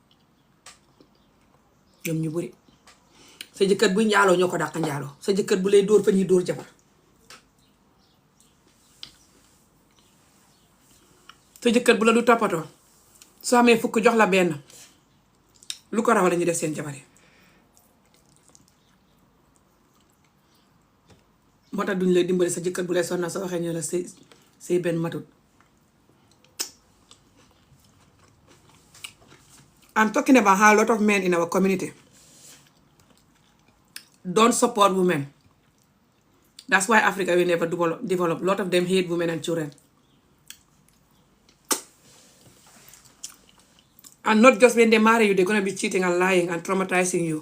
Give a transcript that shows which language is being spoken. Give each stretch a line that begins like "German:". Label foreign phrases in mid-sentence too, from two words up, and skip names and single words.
Wolof: ñoom ñu bëri sa jëkkër bu njaaloo ñoo ko dàq njaaloo sa jëkkër bu lay dóor fa ñuy dóor jabar sa jëkkër bu la du toppatoo soo amee fukk jox la benn lu ko raw la ñu def seen jabar yi moo tax duñ lay dimbali sa jëkkër bu lay sonna soo waxee ñu la say benn matut.
English: I'm talking about how a lot of men in our community don't support women. That's why Africa will never develop. A lot of them hate women and children. And not just when they marry you, they're going to be cheating and lying and traumatizing you.